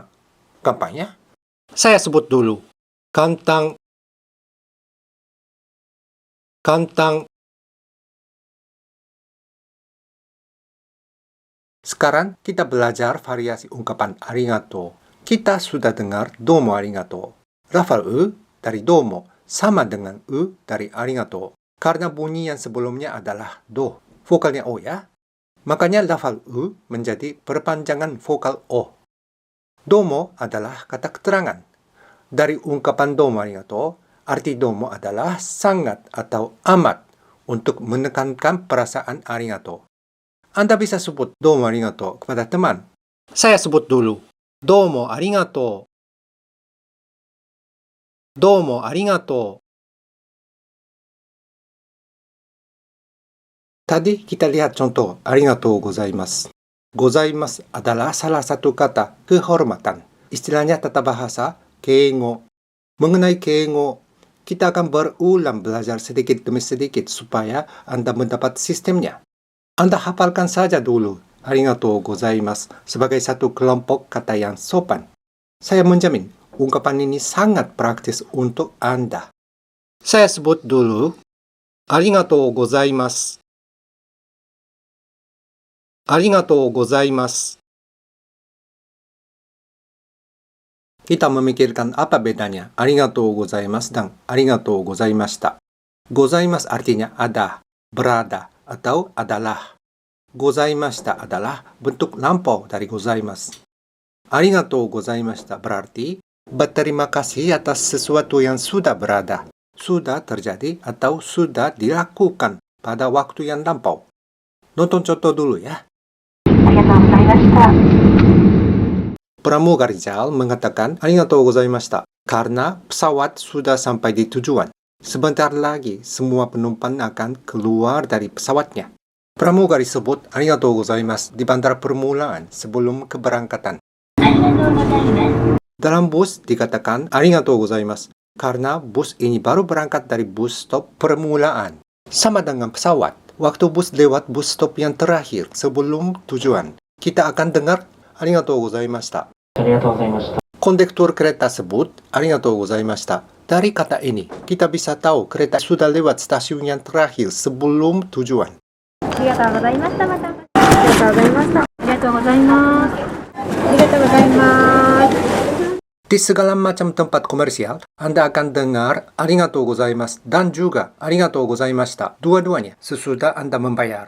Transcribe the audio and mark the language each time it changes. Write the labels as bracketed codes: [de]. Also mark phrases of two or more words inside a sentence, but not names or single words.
[id] Gampang ya? Saya sebut dulu. Kantang. Kantang. Sekarang kita belajar variasi ungkapan arigato. Kita sudah dengar [ja] どうもありがとう. [id] Lafal u dari domo sama dengan u dari arigato. Karena bunyi yang sebelumnya adalah do. Vokalnya o ya. Makanya lafal u menjadi perpanjangan vokal o. Domo adalah kata keterangan. Dari ungkapan [ja] どうもありがとう, [id] arti domo adalah sangat atau amat untuk menekankan perasaan arigato. Anda bisa sebut [ja] どうもありがとう [id] kepada teman. Saya sebut dulu. [ja] どうもありがとう。どうもありがとう. [id] Tadi kita lihat contoh [ja] ありがとうございます. [id] Gozaimasu adalah salah satu kata kehormatan. Istilahnya tata bahasa keigo. Mengenai keigo, kita akan berulang belajar sedikit demi sedikit supaya Anda mendapat sistemnya. Anda hafalkan saja dulu [ja] ありがとうございます [id] sebagai satu kelompok kata yang sopan. Saya menjamin ungkapan ini sangat praktis untuk Anda. Saya sebut dulu [ja] ありがとうございます. ありがとうございます. [id] Kita memikirkan apa bedanya [ja] ありがとうございます [id] dan [ja] ありがとうございました. [id] Gozaimasu artinya ada, berada, atau adalah. Gozaimashita adalah bentuk lampau dari gozaimasu. [ja] ありがとうございました [id] berarti berterima kasih atas sesuatu yang sudah berada, sudah terjadi atau sudah dilakukan pada waktu yang lampau. Nonton contoh dulu ya. [ja] ありがとうございました。 [id] Pramugari JAL mengatakan [ja] ありがとうございました [id] karena pesawat sudah sampai di tujuan. Sebentar lagi semua penumpang akan keluar dari pesawatnya. Pramugari sebut [ja] ありがとうございます [id] di bandara permulaan sebelum keberangkatan. [ja] ありがとうございます。 [id] Dalam bus dikatakan [ja] ありがとうございます [id] karena bus ini baru berangkat dari [en] bus stop [id] permulaan. Sama dengan pesawat, waktu bus lewat [en] bus stop [id] yang terakhir sebelum tujuan, kita akan dengar [ja] ありがとうございました. ありがとうございました。 [id] Kondektur kereta sebut [ja] ありがとうございました. [id] Dari kata ini, kita bisa tahu kereta sudah lewat stasiun yang terakhir sebelum tujuan. [ja] ありがとうございました。また。ありがとうございました。ありがとうございます。ありがとうございます。 [id] Di segala macam tempat komersial, Anda akan dengar [ja] ありがとうございます [id] dan juga [ja] ありがとうございました [id] dua-duanya sesudah Anda membayar.